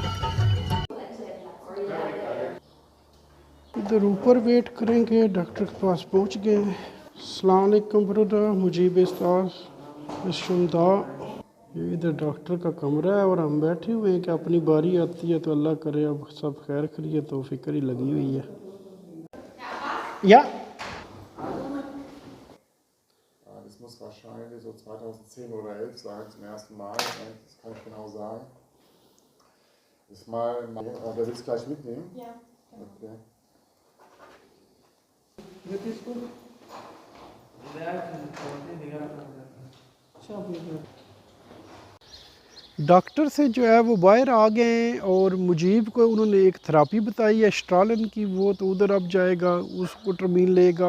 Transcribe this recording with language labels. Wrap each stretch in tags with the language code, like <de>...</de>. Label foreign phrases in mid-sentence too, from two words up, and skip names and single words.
<hi>इधर ऊपर वेट करेंगे, डॉक्टर के पास पहुंच गए।</hi> <ar>السلام عليكم</ar> <hi>ब्रदर, मुजीब शुमदा। ये इधर डॉक्टर का कमरा है और हम बैठे हुए हैं कि अपनी बारी आती है तो अल्लाह करे अब सब खैर खैरियत, तो फिक्र ही लगी हुई है। या</hi> <de>Das muss wahrscheinlich so 2010 oder 11 sein, zum ersten Mal. Das kann ich genau sagen. Das mal, wer will es gleich mitnehmen? Ja. Okay.</de> <hi>डॉक्टर से जो है वो बाहर आ गए हैं और मुजीब को उन्होंने एक थेरापी बताई है स्ट्रालन की, वो तो उधर अब जाएगा, उसको टर्मीन लेगा।</hi>